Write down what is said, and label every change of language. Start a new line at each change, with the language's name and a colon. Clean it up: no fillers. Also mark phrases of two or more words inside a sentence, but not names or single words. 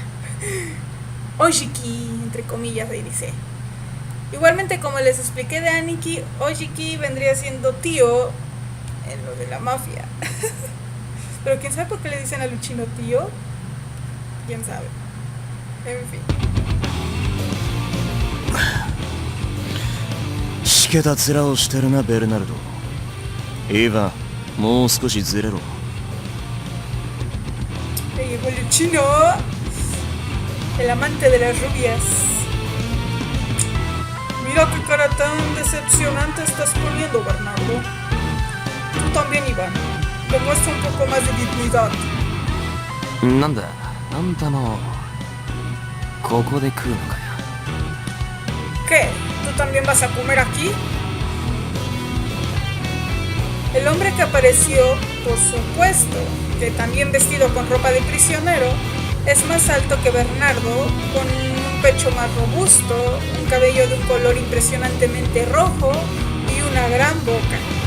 Spanish: Ojiki, entre comillas, ahí dice. Igualmente, como les expliqué de Aniki, Ojiki vendría siendo tío en lo de la mafia. Pero quién sabe por qué le dicen a Luchino tío. Quién sabe. En fin.
Japanese: しけた面をしてるな、ベルナルド。イヴァン、もう少しずれろ。
Spanish: Le llegó Luchino, el amante de las rubias. Mira qué cara tan decepcionante estás poniendo, Bernardo. Tú también, Iván. Demuestra un poco más de dignidad.
Japanese: なんだ、あんたもここで食うのかよ。
Spanish: ¿Qué? ¿Tú también vas a comer aquí? El hombre que apareció, por supuesto, que también vestido con ropa de prisionero, es más alto que Bernardo, con un pecho más robusto, un cabello de un color impresionantemente rojo y una gran boca.